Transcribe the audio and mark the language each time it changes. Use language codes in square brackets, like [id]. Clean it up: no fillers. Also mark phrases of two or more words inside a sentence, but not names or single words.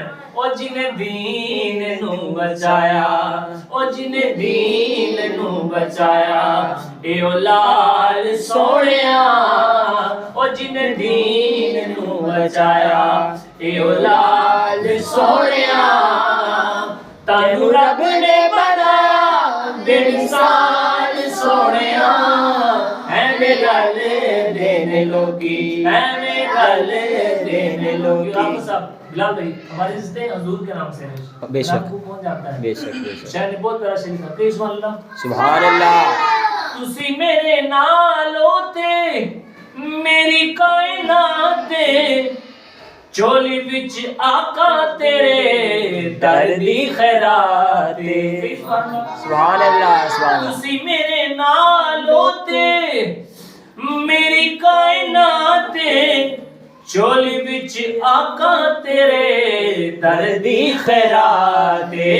[pa] او جنہیں دین نوں بچایا، او جنہیں دین نوں بچایا، اے او لال سوہنیا، او جنہیں دین نوں بچایا، اے او لال سوہنیا، تانوں رب نے بنایا بے مثال سوہنیا. ऐ ਐਵੇਂ ਰਲ ਦੇਣ ਲੋਕੀ ਐਵੇਂ ਰਲ ਦੇਣ ਲੋਕੀ [ur] آپ کو صاحب بلال بھائی ہمارے رشتے حضور کے نام سے ہیں बेशक। آپ کو کون جانتا ہے بیشک بیشک شاید نے بہت پیارا شعر لکھا کئی [ar] سبحان الله سبحان الله [pa] تسی میرے نال ہوتے میری کائنات چولی وچ آقا تیرے دردی خیرات [ar] سبحان الله سبحان الله [pa] تسی میرے نال ہوتے میری کائنات چولی وچ آقا تیرے دردی خیرات